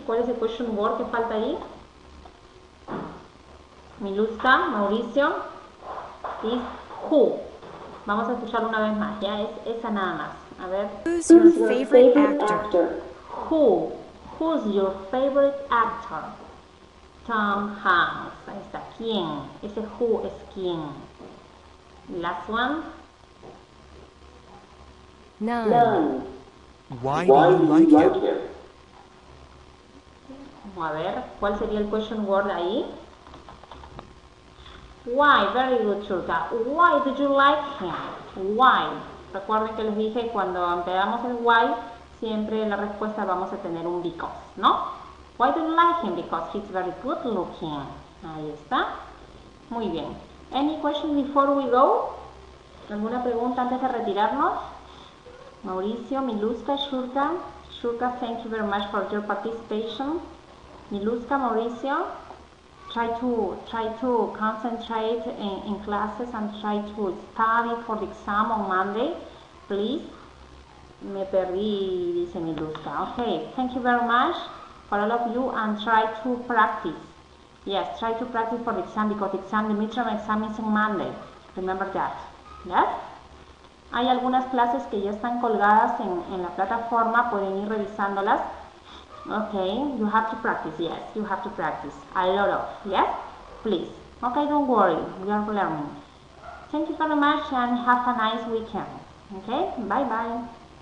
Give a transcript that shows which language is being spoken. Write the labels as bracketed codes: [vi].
[es] ¿Cuál es el question word que falta ahí? [en] Miluska, Mauricio. Is who. [es] Vamos a escuchar una vez más. Ya es esa nada más. A ver. [en] Who's your favorite actor? Who? Who's your favorite actor? [es] Tom Hanks. Ahí está. ¿Quién? Ese who es quién. [en] Last one. 9. Why do you like him? [es] Vamos a ver. ¿Cuál sería el question word ahí? [en] Why? Very good, Shurka. Why did you like him? Why? [es] Recuerden que les dije cuando empezamos el why, siempre la respuesta vamos a tener un because, ¿no? [en] Why do you like him? Because he's very good looking. [es] Ahí está. Muy bien. [en] Any questions before we go? [es] ¿Alguna pregunta antes de retirarnos? Mauricio, Miluska, Shurka. [en] Shurka, thank you very much for your participation. Miluska, Mauricio. Try to concentrate in classes and try to study for the exam on Monday, please. [es] Me perdí, dice Miluska. [en] Okay, thank you very much for all of you and try to practice. Yes, try to practice for the exam because the midterm exam is on Monday. Remember that. Yes? [es] Hay algunas clases que ya están colgadas en la plataforma, pueden ir revisándolas. [en] Okay, you have to practice, yes, you have to practice. A lot of, yes? Please. Okay, don't worry, we are learning. Thank you very much and have a nice weekend. Okay, bye-bye.